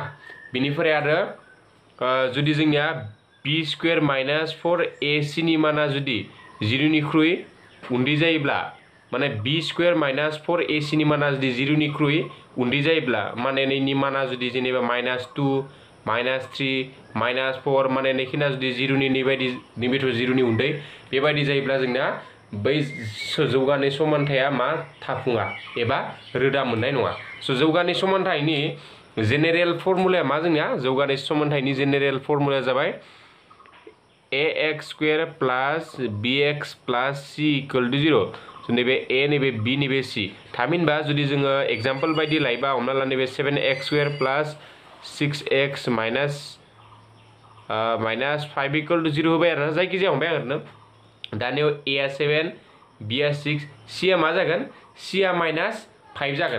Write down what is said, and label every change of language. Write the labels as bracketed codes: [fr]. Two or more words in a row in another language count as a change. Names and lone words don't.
[brx] बिनिफ्राय आरो जुदि जोंनिया [en] b square minus 4ac [brx] नि माना जुदि 0 निख्रुइ उन्दै जायोब्ला माने [en] b square minus 4ac [brx] नि माना जुदि 0 निख्रुइ उन्दै जायोब्ला माने नैनि माना जुदि जेनेबा माइनस 2 माइनस 3 माइनस 4 माने नैखिना जुदि 0 नि नैबायदि नैबेथ' 0 नि उन्दै बेबायदि जायोब्ला जोंना बै जौगानाय समानथाया मा थाफुङा एबा रोदा मोननाय नङा. स' जौगानाय समानथायनि [en] general formulaya [brx] मा जोंनिया जौगानाय समानथायनि [en] general formulaya [brx] जाबाय [en] ax square plus bx plus c equal to 0. [brx] स' नैबे a नैबे b नैबे c थामहिनबा जुदि जोङो एग्जाम्पल बायदि लायोबा हमना ला नैबे [en] 7x square plus 6x minus 5 equal to 0 [brx] होबाय आरोना जायखिजाया हमबाय आरोना. दानियाव a आ 7 b आ 6 c आ मा जागोन c आ माइनस 5 जागोन.